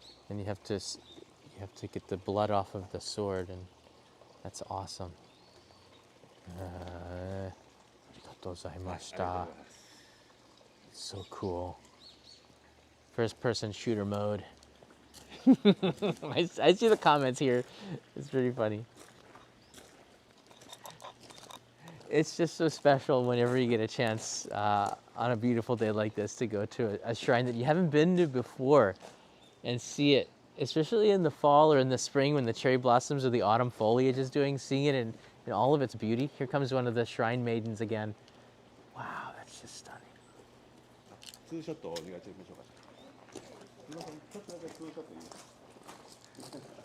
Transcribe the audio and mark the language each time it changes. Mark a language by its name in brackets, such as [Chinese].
[English] And you have to get the blood off of the sword, and that's awesome. [Japanese] ありがとうございました。 [English] So cool. First person shooter mode. I see the comments here. It's pretty funny. It's just so special whenever you get a chance on a beautiful day like this to go to a shrine that you haven't been to before and see it, especially in the fall or in the spring when the cherry blossoms or the autumn foliage is seeing it in all of its beauty. Here comes one of the shrine maidens again. Wow, that's just stunning. [Japanese] ツーショットをお願いしてみましょうか。すみません、ちょっとだけツーショットいいですか。